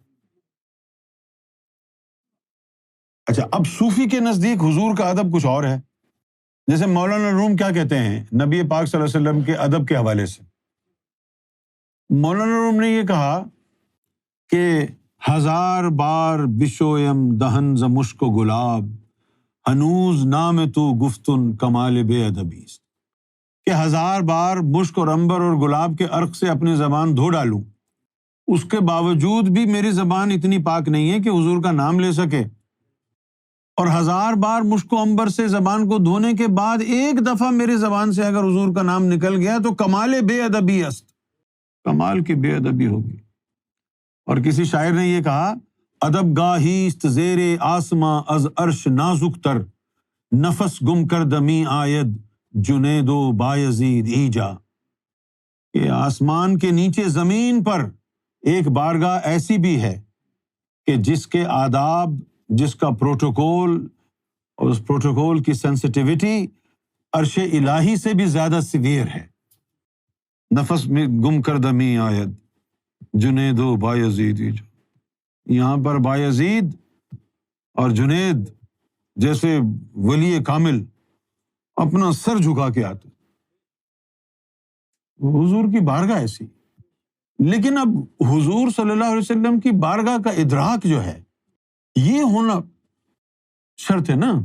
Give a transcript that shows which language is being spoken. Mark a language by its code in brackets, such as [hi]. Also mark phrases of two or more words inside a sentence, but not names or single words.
[ur] اچھا، اب صوفی کے نزدیک حضور کا ادب کچھ اور ہے. جیسے مولانا روم کیا کہتے ہیں نبی پاک [ar] صلی اللہ علیہ وسلم [ur] کے ادب کے حوالے سے؟ مولانا روم نے یہ کہا کہ 1000 بار [fa] بشویم دہن ز مشک و گلاب، ہنوز نام تو گفتن کمال بے ادبی. [ur] کہ 1000 بار مشک اور عنبر اور گلاب کے عرق سے اپنی زبان دھو ڈالوں، اس کے باوجود بھی میری زبان اتنی پاک نہیں ہے کہ حضور کا نام لے سکے. اور 1000 بار مشک و عنبر سے زبان کو دھونے کے بعد ایک دفعہ میری زبان سے اگر حضور کا نام نکل گیا تو [fa] کمال بے ادبی است، [ur] کمال کی بے ادبی ہوگی. اور کسی شاعر نے یہ کہا، [fa] ادب گاہی است زیر آسماں از عرش نازک تر، نفس گم کردمی آید جنید و بایزید ایجا. [ur] کہ آسمان کے نیچے زمین پر ایک بارگاہ ایسی بھی ہے کہ جس کے آداب، جس کا پروٹوکول اور اس پروٹوکول کی سینسٹیوٹی عرش الہی سے بھی زیادہ سیویئر ہے. [fa] نفس میں گم کردمی آید جنید و بایزید ایجا. [ur] یہاں پر بایزید اور جنید جیسے ولی کامل اپنا سر جھکا کے آتے، حضور کی بارگاہ ایسی. لیکن اب حضور [ar] صلی اللہ علیہ وسلم [ur] کی بارگاہ کا ادراک جو ہے یہ ہونا شرط ہے نا.